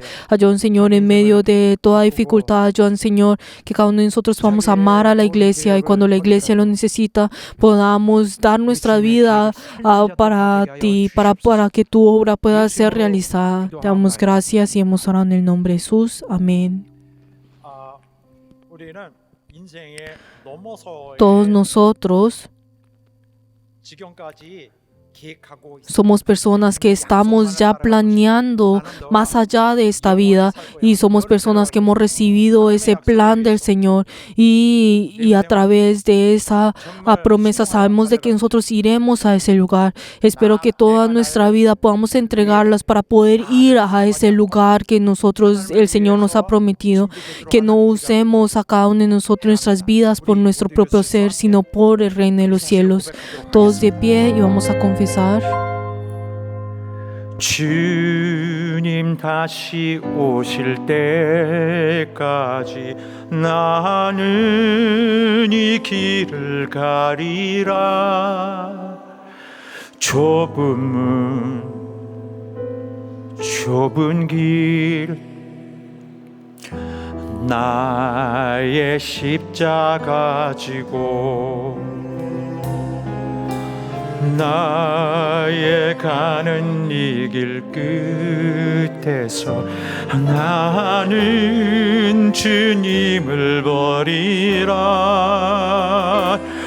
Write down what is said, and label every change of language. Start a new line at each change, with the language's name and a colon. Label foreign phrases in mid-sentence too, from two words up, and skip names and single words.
Spanish: Ayuda, Señor, en medio de toda dificultad. Ayuda, Señor, que cada uno de nosotros vamos a amar a la iglesia, y cuando la iglesia lo necesita podamos dar nuestra vida para ti, para que tu obra pueda ser realizada. Te damos gracias y hemos orado en el nombre de Jesús. Amén.
Korean: 우리는 인생에 넘어서의
Spanish: Todos nosotros
Korean: 지경까지 계획하고 있습니다.
Spanish: somos personas que estamos ya planeando más allá de esta vida, y somos personas que hemos recibido ese plan del Señor, y a través de esa promesa sabemos de que nosotros iremos a ese lugar. Espero que toda nuestra vida podamos entregarlas para poder ir a ese lugar que el Señor nos ha prometido, que no usemos a cada uno de nosotros nuestras vidas por nuestro propio ser, sino por el reino de los cielos. Todos de pie y vamos a confesar.
Korean: 주님 다시 오실 때까지 나는 이 길을 가리라. 좁은 문 좁은 길 나의 십자가 지고 나의 가는 이 길 끝에서 나는 주님을 버리라.